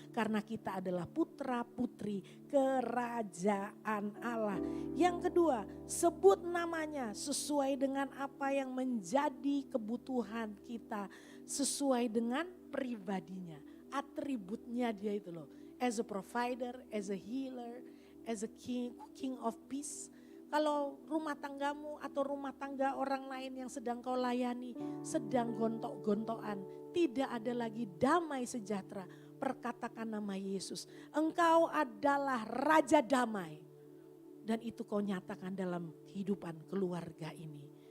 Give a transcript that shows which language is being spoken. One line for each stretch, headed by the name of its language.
Indonesian: Karena kita adalah putra putri kerajaan Allah. Yang kedua, sebut namanya sesuai dengan apa yang menjadi kebutuhan kita. Sesuai dengan pribadinya, atributnya dia itu loh.
English: As a provider, as a healer, as a king of peace.
Indonesian: Kalau rumah tanggamu atau rumah tangga orang lain yang sedang kau layani sedang gontok-gontokan, tidak ada lagi damai sejahtera, perkatakan nama Yesus. Engkau adalah Raja Damai. Dan itu kau nyatakan dalam kehidupan keluarga ini.